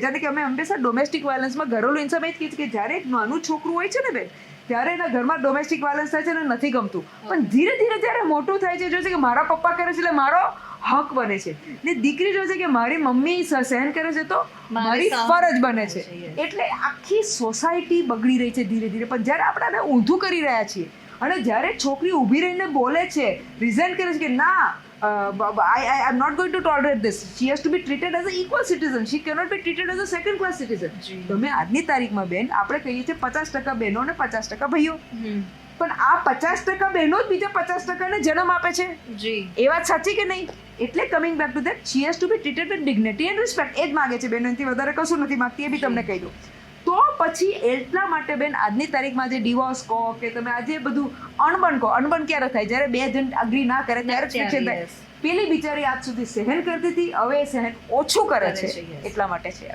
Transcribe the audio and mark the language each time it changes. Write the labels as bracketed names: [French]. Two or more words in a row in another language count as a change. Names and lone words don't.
[Gujarati] જ્યારે કે અમે હંમેશા ડોમેસ્ટિક વાયલન્સમાં ઘરેલું હિંસામાં જ કહીએ છીએ કે જ્યારે એક નાનું છોકરું હોય છે ને બેન, ત્યારે એના ઘરમાં [English] domestic violence [Gujarati] થાય છે ને નથી ગમતું, પણ ધીરે ધીરે જ્યારે મોટું થાય છે, જોશે કે મારા પપ્પા કરે છે એટલે મારો હક બને છે, ને દીકરી જોશે કે મારી મમ્મી સહન કરે છે તો મારી ફરજ બને છે. એટલે આખી સોસાયટી બગડી રહી છે ધીરે ધીરે. પણ જ્યારે આપણે આને ઊંધું કરી રહ્યા છીએ અને જ્યારે છોકરી ઊભી રહીને બોલે છે, રિઝાઇન કરે છે કે ના, [English] I am not going to tolerate this. She has to be treated as an equal citizen. She cannot be treated as a second class citizen. [Gujarati] તમે આજની તારીખમાં બેન આપણે કહીએ છીએ 50% બહેનો ને 50% ભાઈઓ, પણ આ 50% બહેનો જ બીજા 50% જન્મ આપે છે. જી, એ વાત સાચી કે નહીં? એટલે [English] coming back to that, she has to be treated with dignity and respect. [Gujarati] એ જ માગે છે બેન, એનાથી વધારે કશું નથી માગતી, એ બી તમને કહી દઉં. તો પછી એટલા માટે બેન આજની તારીખમાં જે ડિવોર્સ કહો કે તમે આજે બધું અણબન કહો, અણબન ક્યારે થાય? જ્યારે બે જણ અગ્રી ના કરે ત્યારે જ ફિક્શન થાય. પેલી બિચારી આજ સુધી સહન કરતી હતી, હવે સહન ઓછું કરે છે, એટલા માટે છે.